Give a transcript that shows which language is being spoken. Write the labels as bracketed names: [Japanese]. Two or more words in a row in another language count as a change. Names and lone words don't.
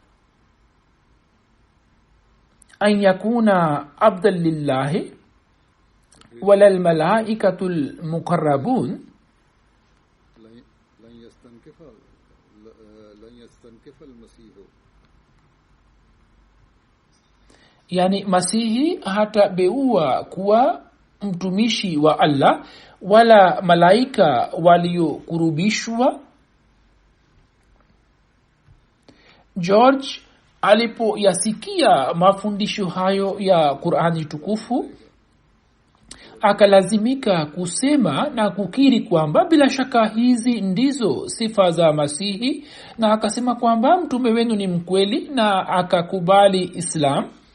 [Arabic] أن يكون عبدا لله ولا الملائكة المقربون. لن يستنكف المسيح, [Swahili] yani masihi hatabeua kuwa mtumishi wa Allah wala malaika waliokurubishwa. George alipoyasikia mafundisho hayo ya Qur'ani tukufu akalazimika kusema na kukiri kwamba bila shaka hizi ndizo sifa za Masihi, na akasema kwamba mtume wenu ni mkweli, na akakubali Islam.